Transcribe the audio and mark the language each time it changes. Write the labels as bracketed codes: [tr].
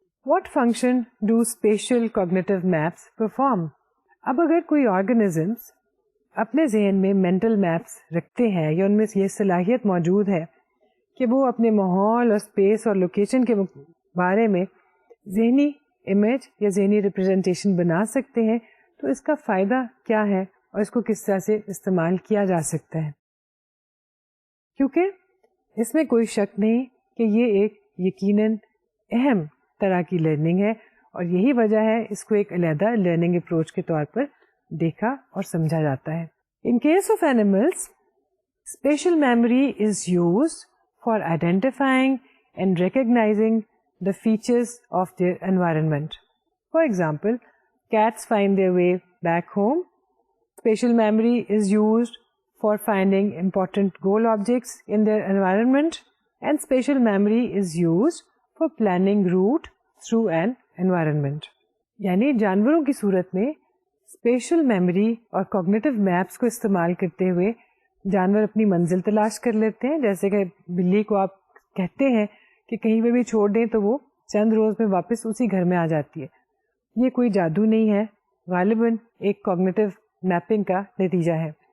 [en] What function do spatial cognitive maps perform? [ur] اب اگر کوئی آرگنزمس اپنے ذہن میں مینٹل میپس رکھتے ہیں یا ان میں یہ صلاحیت موجود ہے کہ وہ اپنے ماحول اور اسپیس اور لوکیشن کے بارے میں ذہنی امیج یا ذہنی ریپرزینٹیشن بنا سکتے ہیں, تو اس کا فائدہ کیا ہے اور اس کو کس طرح سے استعمال کیا جا سکتا ہے؟ کیونکہ اس میں کوئی شک نہیں کہ یہ ایک یقیناً اہم طرح کی لرننگ ہے اور یہی وجہ ہے اس کو ایک علیحدہ لرننگ اپروچ کے طور پر دیکھا اور سمجھا جاتا ہے. [en] In case of animals spatial memory is used for identifying and recognizing the features of their environment. For example, cats find their way back home. Spatial memory is used for finding important goal objects in their environment, and spatial memory is used for planning route through an environment. [ur] یعنی جانوروں کی صورت میں special memory اور cognitive maps کو استعمال کرتے ہوئے جانور اپنی منزل تلاش کر لیتے ہیں. جیسے کہ بلی کو آپ کہتے ہیں کہ کہیں پہ بھی چھوڑ دیں تو وہ چند روز میں واپس اسی گھر میں آ جاتی ہے. یہ کوئی جادو نہیں ہے، غالباً ایک کوگنیٹو میپنگ کا نتیجہ ہے.